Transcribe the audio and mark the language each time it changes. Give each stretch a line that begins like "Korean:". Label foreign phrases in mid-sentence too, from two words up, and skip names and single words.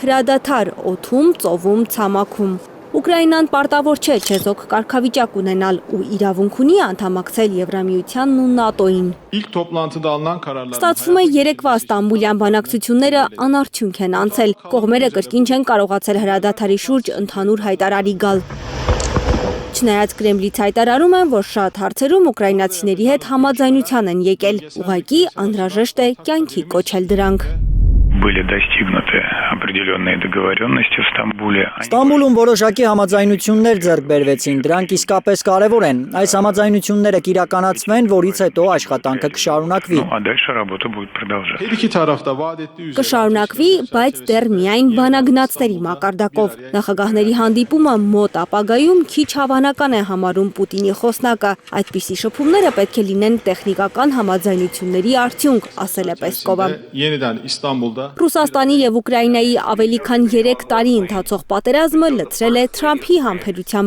Armenian: հրադադար օդում, ծովում, ցամաքում։ Ուկրաինան պարտավոր չէ չեզոք կարգավիճակ ունենալ ու իրավունք ունի անդամակցել Եվրամիությանն ու ՆԱՏՕ-ին։ Ստացվում է երեկվա Ստամբուլյան բանակցությունները անարդյունք են անցել։ Կողմերը կրկին չեն կարողացել հրադադարի շուրջ ընդհանուր հայտարարի գալ։ Չնայած Կրեմլից հայտարարում են, որ շատ հարցերում ուկրաինացիների հետ համաձայնության են եկել, ուղղակի անհրաժեշտ է կյանքի կոչել դրանք։
Russian: Были достигнуты определенные договоренности в Стамбуле.
Armenian: Ստամբուլում որոշակի համաձայնություններ ձեռք բերվեցին, դրանք իսկապես կարևոր են։ Այս համաձայնությունները կիրականացվեն, որից հետո աշխատանքը կշարունակվի։
Russian: А дальше работа будет продолжаться.
Armenian: Կշարունակվի, բայց դեռ միայն բանագնացների մակարդակով։ Նախագահների հանդիպումը մոտ ապագայում քիչ հավանական է համարում Պուտինի խոսնակը։ Այդպիսի շփումները պետք է լինեն տեխնիկական համաձայնությունների արդյունք, ասել է Պեսկովը։ Ռուսաստանի և Ուկրաինայի ավելի քան 3 տարի ընթացող պատերազմը լցրել է Թրամփի համբերության